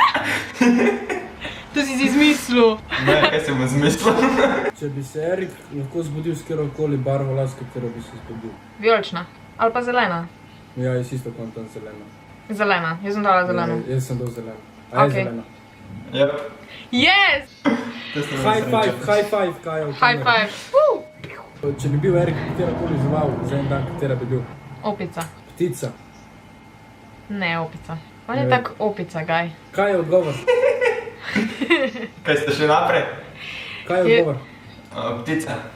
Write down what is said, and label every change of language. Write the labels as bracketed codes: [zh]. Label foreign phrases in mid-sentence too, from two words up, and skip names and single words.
[sl] To si izmislil. Ne, kaj sem izmislil? Če bi se Erik lahko zbudil s kjerokoli barvo las, katero bi se zbudil. Vijolična. Ali pa zelena. Ja, jaz isto kontam zelena. Zelena, jaz sem dala zeleno. Jaz sem dal zeleno. A je zelena? Jep. Yes! [en] High five, [sl] Kaja. v [en] High [sl] kamero. [en] five. [sl] Če bi bil Erik katerakoli žival za en dan, katera bi bil? Opica. Ptica. Ne, opica. On je Ne. tak opica, gaj. Kaj je odgovor? Kaj ste še naprej? Kaj je Je- odgovor? Ptica.